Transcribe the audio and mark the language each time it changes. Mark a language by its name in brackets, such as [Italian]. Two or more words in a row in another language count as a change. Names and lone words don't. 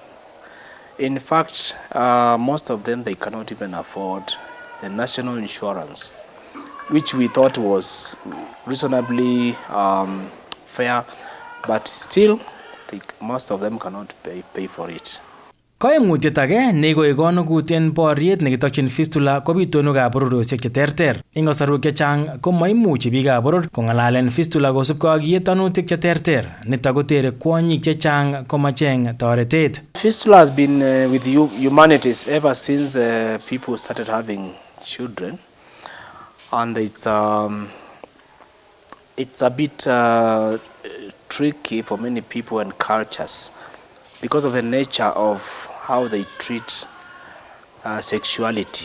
[English] In fact, most of them, they cannot even afford the national insurance, which we thought was reasonably fair, but still, most of them cannot pay for it. [Kalenjin] Koimutiet age neikoe konukutien boriet nekitokyin Fistula ko bitonwekab bororiosiek cheterter. Eng kasarwek chechang ko maimuchi biikab boror kong'alalen Fistula kosubkei ak yetonutik cheterter. Nitok kotere kwonyik chechang komacheng toretet. [English] Fistula has been with humanities ever since people started having children, and it's a bit tricky for many people and cultures because of the nature of how they treat sexuality.